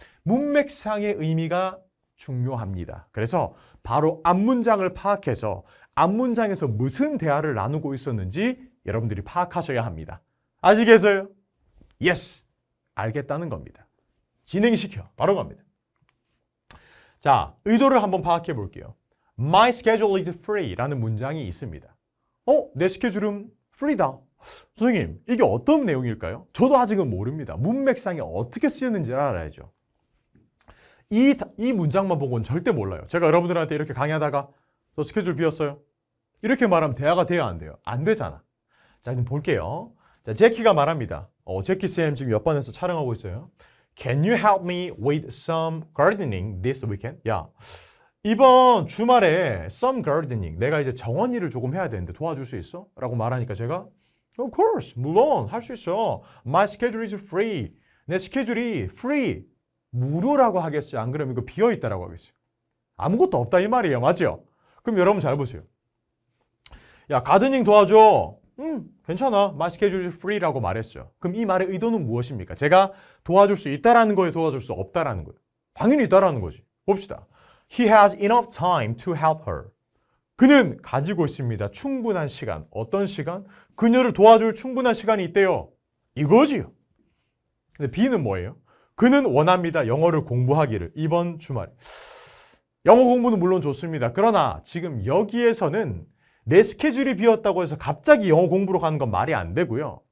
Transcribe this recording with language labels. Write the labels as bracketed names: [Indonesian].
[Korean] 문맥상의 의미가 중요합니다. 그래서 바로 앞문장을 파악해서 앞문장에서 무슨 대화를 나누고 있었는지 여러분들이 파악하셔야 합니다. 아시겠어요? Yes. 알겠다는 겁니다. 진행시켜. 바로 갑니다. 자, 의도를 한번 파악해 볼게요. [English] My schedule is free [Korean] 라는 문장이 있습니다. 내 스케줄은 free다. 선생님, 이게 어떤 내용일까요? 저도 아직은 모릅니다. 문맥상에 어떻게 쓰였는지를 알아야죠. 이 문장만 보고는 절대 몰라요. 제가 여러분들한테 이렇게 강의하다가 저 스케줄 비었어요. 이렇게 말하면 대화가 돼요, 안 돼요? 안 되잖아. 자, 그럼 볼게요. 자, 제키가 말합니다. 제키쌤 지금 옆반에서 촬영하고 있어요. [English] Can you help me with some gardening this weekend? [Korean] 야, 이번 주말에 some gardening, 내가 이제 정원 일을 조금 해야 되는데 도와줄 수 있어? 라고 말하니까 제가 [English] Of course, [Korean] 물론 할 수 있어. [English] My schedule is free. [Korean] 내 스케줄이 free, 무료라고 하겠어요? 안 그러면 이거 비어있다라고 하겠어요? 아무것도 없다 이 말이에요. 맞죠? 그럼 여러분 잘 보세요. 야, 가드닝 도와줘. 괜찮아. [English] My schedule is free라고 [Korean] 말했어요. 그럼 이 말의 의도는 무엇입니까? 제가 도와줄 수 있다라는 거예요? 도와줄 수 없다라는 거예요? 당연히 있다라는 거지. 봅시다. [English] He has enough time to help her. [Korean] 그는 가지고 있습니다. 충분한 시간. 어떤 시간? 그녀를 도와줄 충분한 시간이 있대요. 이거지요. 근데 B는 뭐예요? 그는 원합니다. 영어를 공부하기를. 이번 주말에. 영어 공부는 물론 좋습니다. 그러나 지금 여기에서는 내 스케줄이 비었다고 해서 갑자기 영어 공부로 가는 건 말이 안 되고요.